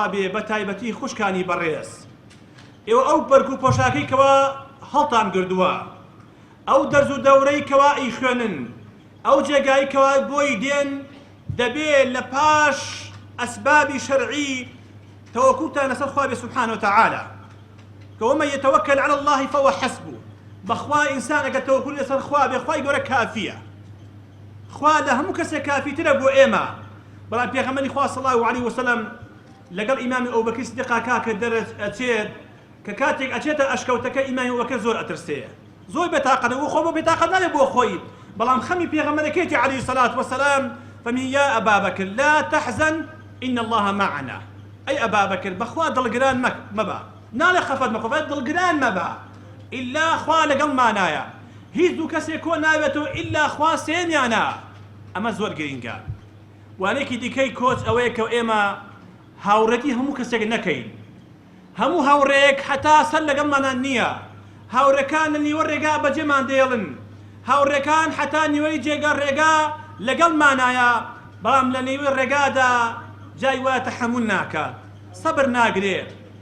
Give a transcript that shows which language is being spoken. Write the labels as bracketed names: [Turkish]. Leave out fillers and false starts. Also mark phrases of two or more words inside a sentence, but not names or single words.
[Central Kurdish] بێ بە تایبەتی خوشکانی بەڕێز ئێوە ئەو بەرگ و پۆشاکەی کەوا هەڵتان گردووە ئەو دەرز و دەورەی کەوا ئەی خوێنن ئەو جێگایی کەوا بۆی دێن دەبێت لە پاش ئەسبابی شەرعی توكلتان لەسەر خوا بێ [Arabic] سبحانه وتعالى كوما يتوكل على الله فهو حسبه [Central Kurdish] بخوا إنسان ئەگەر تەوەکولی لەسەر خوا بێ خوای گەورە کافیە خوا لە هەموو کەسێک کافیترە بۆ ئێمە بەڵام پێغەمبەری خوا [Arabic] صلی الله عليه وسلم [Central Kurdish] لەگەڵ ئیمامی ئەبوبەکر سیدیق کاکە دەرەچ ئەچێت کە کاتێک ئەچێتە ئەشکەوتەکە ئیمامی ئەبوبەکر زۆر ئەترسێ زۆر بێتاقەتە و خۆ بۆ بێتاقەت نابێ بۆ خۆی بەڵام خەمی پێغەمبەرەکەیەتی [Arabic] عليه الصلاة والسلام فمن يا أبا بكر لا تحزن إن الله معنا أي أبا بكر [Central Kurdish] بخوا دڵگران مەبە ناڵێ خەفەت مەخۆ دڵگران مەبە إلا خوا لەگەڵ مانایە هیچ دوو کەسێک کۆ ناوێتەوە إلا خوا سێنیانە ئەمە زۆر گرینگە وانێکی دیکەی کۆچ ئەوەیە کە ئێمە هاوڕێتی هەموو کەسێک نەکەین هەموو هاوڕێک حتا سەر لەگەڵمانان نییە هاوڕێکان لە نیوە ڕێگا بەجێمان دێڵن هاوڕێکان حتا نیوەی جێگە ڕێگا لەگەڵمانایە بەڵام لە نێوەی ڕێگادا جای وایە تەحەموول ناکات سەبر ناگرێت